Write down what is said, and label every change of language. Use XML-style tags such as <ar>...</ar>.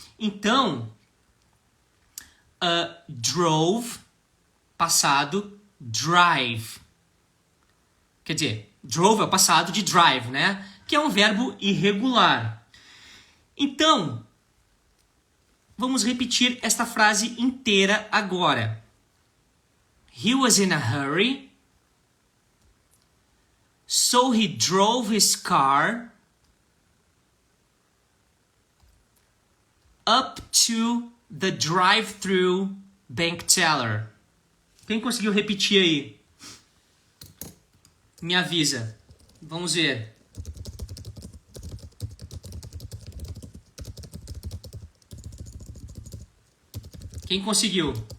<pt>Então, drove, passado, drive. Quer dizer, drove é o passado de drive, né? Que é um verbo irregular. Então, vamos repetir esta frase inteira agora.</pt> <en>He was in a hurry, so he drove his car up to the drive-thru bank teller.</en> <pt>Quem conseguiu repetir aí? Me avisa. Vamos ver. Quem conseguiu?</pt>